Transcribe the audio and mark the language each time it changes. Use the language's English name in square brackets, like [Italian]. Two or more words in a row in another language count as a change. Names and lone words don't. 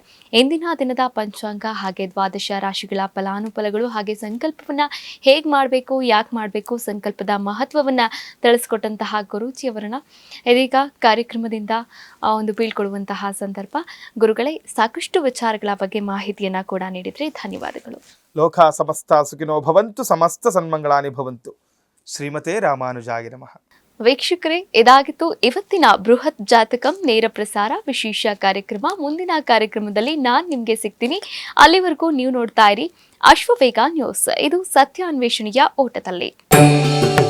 [Kannada] ಎಂದಿನ ದಿನದ ಪಂಚಾಂಗ ಹಾಗೆ ದ್ವಾದಶ ರಾಶಿಗಳ ಫಲಾನುಫಲಗಳು ಹಾಗೆ ಸಂಕಲ್ಪವನ್ನ ಹೇಗೆ ಮಾಡಬೇಕು, ಯಾಕೆ ಮಾಡಬೇಕು, ಸಂಕಲ್ಪದ ಮಹತ್ವವನ್ನ ತಿಳಿಸ್ಕೊಟ್ಟಂತಹ ಗುರೂಜಿಯವರನ್ನ ಇದೀಗ ಕಾರ್ಯಕ್ರಮದಿಂದ ಒಂದು ಬೀಳ್ಕೊಡುವಂತಹ ಸಂದರ್ಭ. ಗುರುಗಳೇ, ಸಾಕಷ್ಟು ವಿಚಾರಗಳ ಬಗ್ಗೆ ಮಾಹಿತಿಯನ್ನ ಕೂಡ ನೀಡಿದ್ರಿ, ಧನ್ಯವಾದಗಳು. [Sanskrit] ಲೋಕ ಸಮಸ್ತ ಸುಖಿನೋ ಭವಂತು, ಸಮಸ್ತ ಸನ್ಮಂಗಳಾನಿ ಭವಂತು. ಶ್ರೀಮತೆ ರಾಮಾನುಜಾಯ ನಮಃ. [Kannada] ವೀಕ್ಷಕರೇ, ಇದಾಗಿತ್ತು ಇವತ್ತಿನ ಬೃಹತ್ ಜಾತಕಂ ನೇರ ಪ್ರಸಾರ ವಿಶೇಷ ಕಾರ್ಯಕ್ರಮ. ಮುಂದಿನ ಕಾರ್ಯಕ್ರಮದಲ್ಲಿ ನಾನು ನಿಮಗೆ ಸಿಗ್ತೀನಿ. ಅಲ್ಲಿವರೆಗೂ ನೀವು ನೋಡ್ತಾ ಇರಿ ಅಶ್ವವೇಗ ನ್ಯೂಸ್. ಇದು ಸತ್ಯ ಅನ್ವೇಷಣೆಯ ಓಟದಲ್ಲಿ.